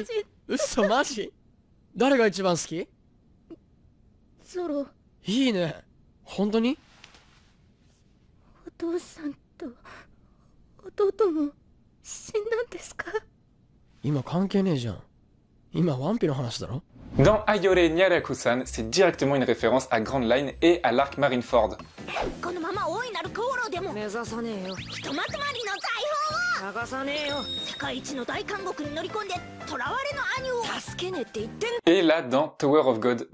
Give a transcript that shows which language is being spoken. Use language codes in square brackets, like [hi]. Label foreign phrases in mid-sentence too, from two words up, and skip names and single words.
[ja] 嘘マジ？誰が一番好き？ゾロ。いいね。本当に？お父さんと弟も死んだんですか？今関係ねえじゃん。今ワンピの話だろ？ [fr] Dans Ayore Nyarakusan, c'est directement une référence à Grand Line et à l'arc Marineford. Et là, dans Tower of God.